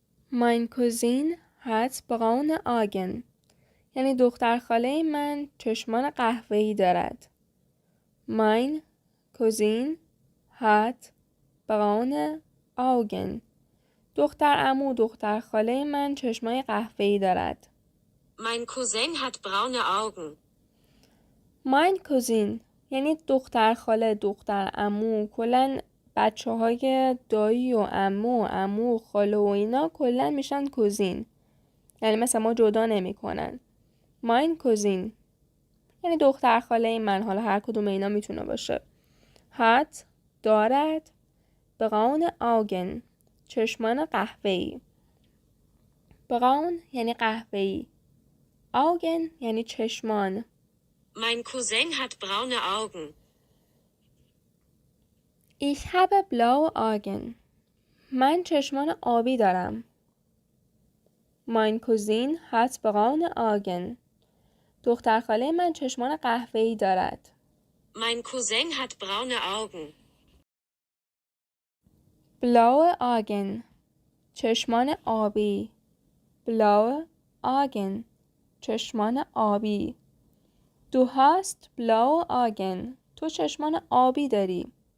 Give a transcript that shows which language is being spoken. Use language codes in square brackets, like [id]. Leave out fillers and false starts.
[de] Mein Cousin hat braune Augen. [fa] یعنی دختر خاله من چشمان قهوه‌ای دارد. [de] Mein Cousin hat braune Augen. [fa] دختر عمو دختر خاله من چشمای قهوه‌ای دارد. [de] Mein Cousin hat braune Augen. Mein Cousin [fa] یعنی دختر خاله دختر عمو کلن بچه های دایی و عمو و خاله و اینا کلن میشن کوزین. یعنی مثلا ما جدا نمی کنن. [de] Mein Cousin [fa] یعنی دختر خاله من، حالا هر کدوم اینا میتونه باشه. hat دارد. [de] braune Augen [fa] چشمان قهوه‌ای. braun یعنی قهوه‌ای. Augen یعنی چشمان. [de] Mein Cousin hat braune Augen. Ich habe blaue Augen. [fa] من چشمان آبی دارم. [de] Mein Cousin hat braune Augen. [fa] دختر خاله من چشمان قهوه‌ای دارد. [de] Mein Cousin hat braune Augen. blaue Augen [fa] چشمان آبی. [de] blaue Augen [fa] چشمان آبی. [de] Du hast blaue Augen. [fa] تو چشمان آبی داری.